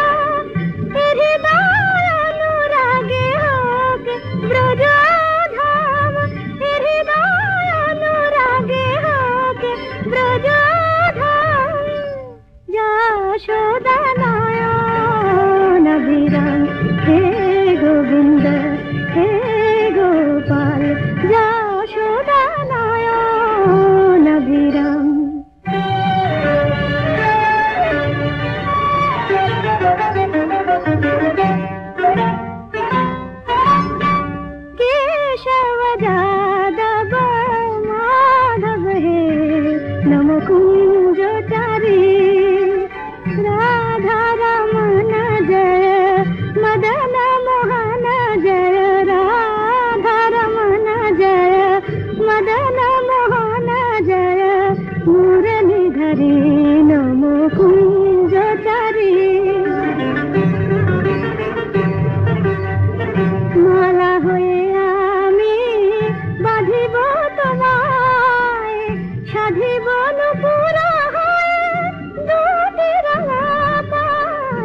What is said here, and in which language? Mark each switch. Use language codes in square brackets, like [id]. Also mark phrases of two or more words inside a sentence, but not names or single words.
[bn] হৃদয় অনুরাগে হোক ব্রজধাম, হৃদয় অনুরাগে হোক ব্রজধাম। যশোদা নয়ন বিরাম হে গোবিন্দ হে গোপাল যশোদা নয়ন বিরাম। [sa] केशव जादव माधव हे नम कुंजचारी, राधा रमण जय मदन मोहन जय, राधा रमण जय मदन मोहन जय। मुरलीधरी नम कुंजचारी, [bn] মালা হয়ে আমি বাঁধিব তোমায়, সাধিব নুপুরা হয়ে দুটি রাঙা পায়।